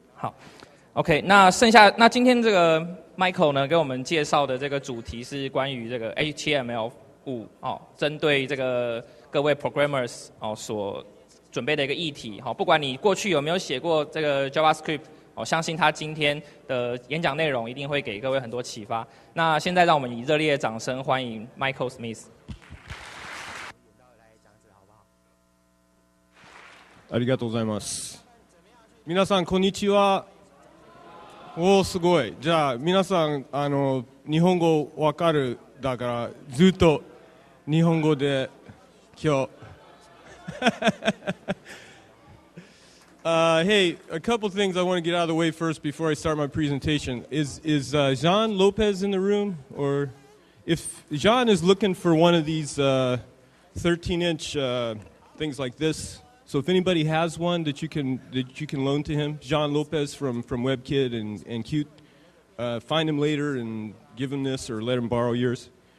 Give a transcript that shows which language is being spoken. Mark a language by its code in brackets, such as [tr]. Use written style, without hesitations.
[zh] 好 ，OK， 那今天这个 Michael 呢，给我们介绍的这个主题是关于这个 HTML5 针对这个各位 programmers 所准备的一个议题。不管你过去有没有写过这个 JavaScript， 相信他今天的演讲内容一定会给各位很多启发。那现在让我们以热烈的掌声欢迎 Michael Smith。 [ja] ありがとうございます。皆さんこんにちは。おーすごい。じゃあ皆さん日本語わかるだからずっと日本語で今日。 [en] Hey, a couple things I want to get out of the way first before I start my presentation. Is Jean Lopez in the room? Or if Jean is looking for one of these 13-inch things like this. So if anybody has one that you can loan to him, Jean Lopez from WebKit and Qt, find him later and give him this or let him borrow yours.